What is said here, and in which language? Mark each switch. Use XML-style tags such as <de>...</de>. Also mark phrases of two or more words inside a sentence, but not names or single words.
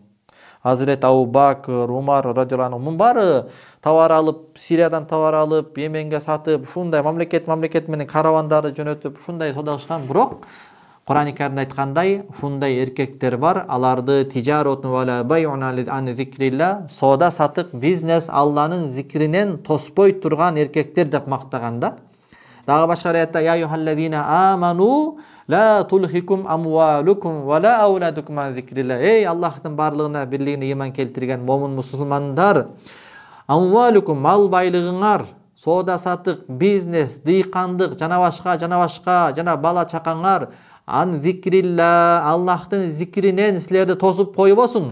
<ky>Hazret Abu Bakr, Umar</ky> <ar>رضي الله عنه,</ar> <ky>мун баары товар алып, Сириядан товар алып, Йеменге сатып, ушундай мамлекет менен каравандарды жөнөтүп, ушундай содагашкан. Бирок Кур'ан-ы Каримде айткандай, ушундай эркектер бар, аларды</ky> <ar>تجارة ولا بيع عن ذكر الله,</ar> <ky>соода сатык, бизнес Алланын зикринен тоспой турган эркектер деп мактаганда. Дагы башка аятта</ky> <ar>يا أيها الذين آمنوا لا تلهكم أموالكم ولا أولادكم عن ذكر الله.</ar> <ky>Эй Аллахтын барлыгына бирлигине иман келтирген момун мусулмандар, амвалукум мал байлыгыңар, соода сатык, бизнес, дыйкандык, жана башка жана бала чакаңар</ky> <ar>عن ذكر الله,</ar> <ky>Аллахтын зикринен силерди тосуп койбосун.</ky>